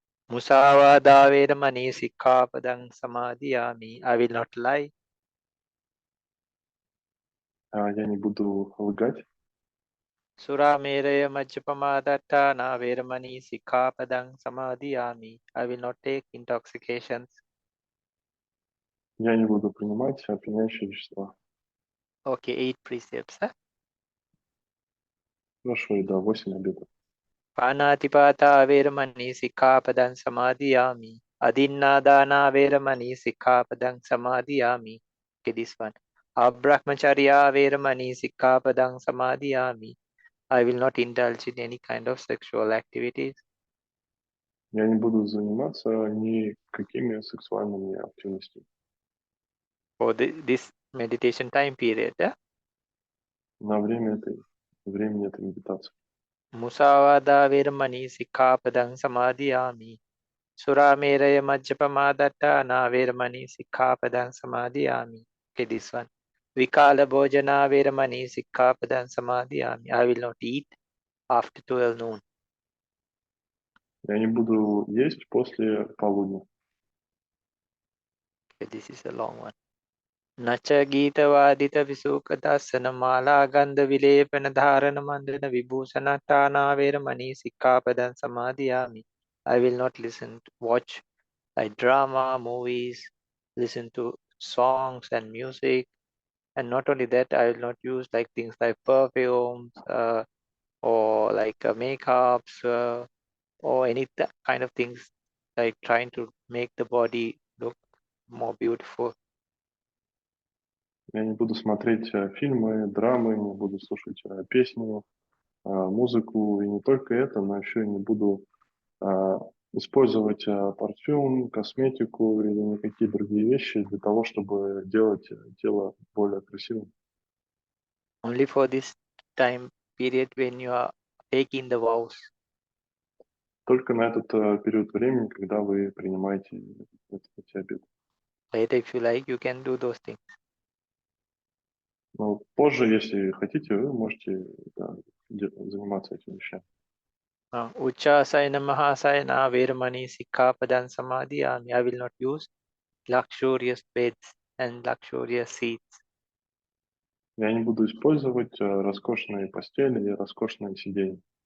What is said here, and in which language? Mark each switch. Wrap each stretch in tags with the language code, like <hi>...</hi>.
<pi>Musavada veramani sikkhapadang samadhiyami.</pi> <en>I will not lie.</en> <ru>Я не буду лгать.</ru> <pi>Sura meraya majjapamadatthana veramani sikkhapadang samadhiyami.</pi> <en>I will not take intoxications.</en> <ru>Я не буду принимать опьяняющие вещества.</ru> <en>Okay, 8 precepts.</en> <ru>Хорошо, и да, 8 обетов.</ru> <pi>Panatipata veramani sikkhapadang samadhiyami. Adinnadana veramani sikkhapadang samadhiyami.</pi> <en>Okay, this one.</en> <pi>Abrahmacharya veramani sikkhapadang samadhiyami.</pi> <en>I will not indulge in any kind of sexual activities.</en> <ru>Я не буду заниматься никакими сексуальными активностями.</ru> <en>For this meditation time period.</en> <ru>На времени этой медитации.</ru> <pi>Musavada veramani sikkhapadang samadhiyami. Sura meraya majjapamadatthana veramani sikkhapadang samadhiyami.</pi> <en>Okay, this one.</en> <pi>Vikala bhojana veramani sikkhapadan samadhiyami.</pi> <en>I will not eat after 12 noon.</en> <ru>Я не буду есть после полудня.</ru> <en>Okay, this is a long one.</en> <pi>Nacha gita vadita visuka dasana mala gandha vilepana dharana mandana vibhusana tana veramani sikkhapadan samadhiyami.</pi> <en>I will not watch like drama, movies, listen to songs and music. And not only that, I will not use like things like perfumes or like makeups or any kind of things like trying to make the body look more beautiful.</en> <ru>Я не буду смотреть фильмы, драмы, не буду слушать песни, музыку. И не только это, но еще и не буду использовать парфюм, косметику или никакие другие вещи для того, чтобы делать тело более красивым.</ru> <en>Only for this time period when you are taking the vows.</en> <ru>Только на этот период времени, когда вы принимаете эти обеты.</ru> <en>Later, if you like, you can do those things.</en> <ru>Но позже, если хотите, вы можете заниматься этими вещами.</ru> <pi>Uchasayana mahasayana veramani sikkhapadan samadhiyami.</pi> <en>I will not use luxurious beds and luxurious seats.</en> <ru>Я не буду использовать роскошные постели и роскошные сиденья.</ru>